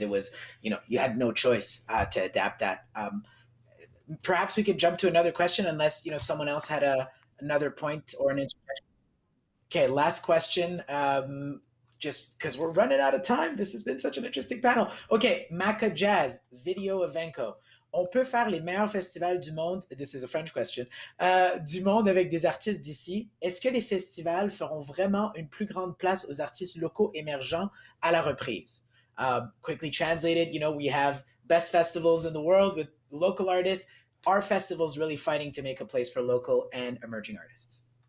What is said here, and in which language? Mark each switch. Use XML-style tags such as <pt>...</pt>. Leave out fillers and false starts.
<en>It was, you know, you had no choice to adapt that. Perhaps we could jump to another question unless, you know, someone else had another point or an interjection. Okay, last question. Just because we're running out of time. This has been such an interesting panel. Okay, Maca Jazz, video Evenko.</en> <fr>on peut faire les meilleurs festivals du monde,</fr> <en>this is a French question,</en> <fr>du monde avec des artistes d'ici. Est-ce que les festivals feront vraiment une plus grande place aux artistes locaux émergents à la reprise?</fr> <en>Quickly translated, we have best festivals in the world with local artists. Are festivals really fighting to make a place for local and emerging artists?</en>